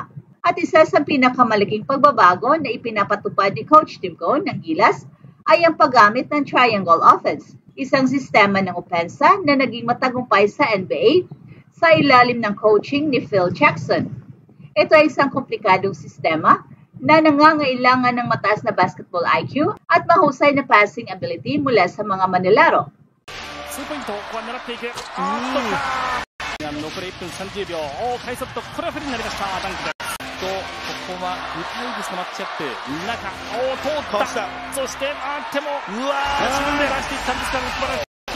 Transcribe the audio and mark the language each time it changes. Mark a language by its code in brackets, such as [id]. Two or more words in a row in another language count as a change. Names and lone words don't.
[tl] At isa sa pinakamalaking pagbabago na ipinapatupad ni Coach Tim Cone ng Gilas ay ang paggamit ng [en] triangle offense, [tl] isang sistema ng opensa na naging matagumpay sa NBA sa ilalim ng coaching ni Phil Jackson. Ito ay isang komplikadong sistema na nangangailangan ng mataas na [en] basketball IQ [tl] at mahusay na [en] passing ability [tl] mula sa mga manlalaro. [ja] 2 ポイント、ここは狙っていく。残り1分30秒。快速とこれはフリーになりました。ダンクです。ここはウタイグスのマッチアップ。中、通った。そして、でも、自分で出していったんですが、素晴らしい。